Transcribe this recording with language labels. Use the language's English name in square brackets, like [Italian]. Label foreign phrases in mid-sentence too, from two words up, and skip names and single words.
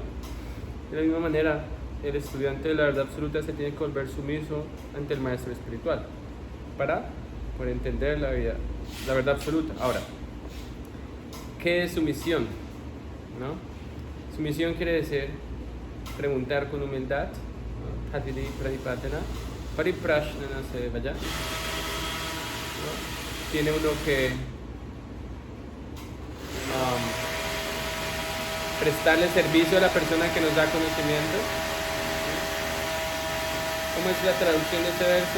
[Spanish] De la misma manera, el estudiante de la verdad absoluta se tiene que volver sumiso ante el maestro espiritual para poder entender la verdad absoluta. Ahora, ¿qué es sumisión? ¿No? Sumisión quiere decir preguntar con humildad, [Sanskrit] Hadvidi pranipatena pariprashnana sevaya. [Spanish] Tiene uno que prestarle servicio a la persona que nos da conocimiento. ¿Cómo es la traducción de este verso?